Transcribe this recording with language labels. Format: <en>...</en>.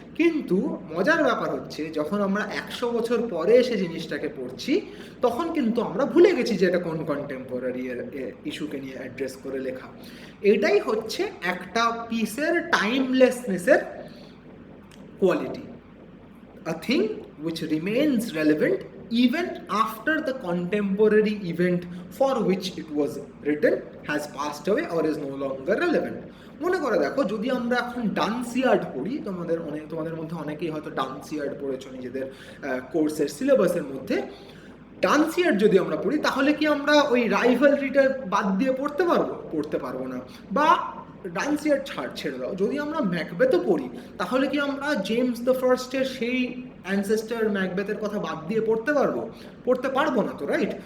<bn>কিন্তু মজার ব্যাপার হচ্ছে যখন আমরা 100 বছর পরে এসে জিনিসটাকে পড়ছি তখন কিন্তু আমরা ভুলে গেছি যে এটা কোন কন্টেম্পোরারি ইস্যুকে নিয়ে অ্যাড্রেস করে লেখা। এটাই হচ্ছে একটা পিসের টাইমলেসনেসের quality,</bn> <en>a thing which remains relevant even after the contemporary event for which it was written has passed away or is no longer relevant.</en> <bn>মনে করে দেখো, যদি আমরা এখন ডান্সিয়ার্ড পড়ি, তোমাদের মধ্যে অনেকেই হয়তো ডান্সিয়ার্ড পড়েছো নিজেদের কোর্সের সিলেবাসের মধ্যে। ডান্সিয়ার্ড যদি আমরা পড়ি, তাহলে কি আমরা ওই রাইভালরিটা বাদ দিয়ে পড়তে পারবো না। বা ডান্সিয়ার্ড ছেড়ে দাও, যদি আমরা ম্যাকবেথও পড়ি, তাহলে কি আমরা জেমস দ্য ফার্স্টের সেই অ্যানসেস্টার ম্যাকবেথের কথা বাদ দিয়ে পড়তে পারবো না তো, রাইট?</bn>